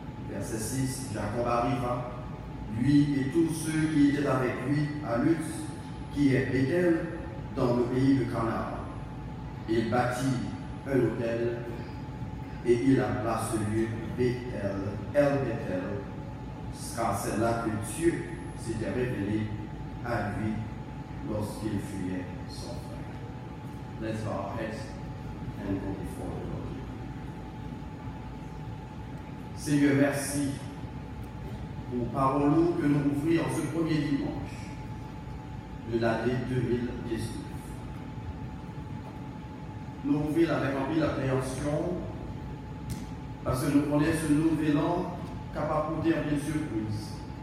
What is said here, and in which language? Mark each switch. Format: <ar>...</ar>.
<fr>Verset 6, Jacob arriva, lui et tous ceux qui étaient avec lui à Luz, qui est Bethel, dans le pays de Canaan. Il bâtit un autel, et il appela ce lieu Bethel, El-Bethel, car c'est là que Dieu s'était révélé à lui lorsqu'il fuyait son frère.</fr> <en>Let's bow our heads and go before the Lord.</en> <fr>Seigneur, merci pour parole que nous ouvrons en ce premier dimanche de l'année 2019. Nous ouvrons avec un peu d'appréhension parce que nous connaissons ce nouvel an capable de faire des surprises.</fr>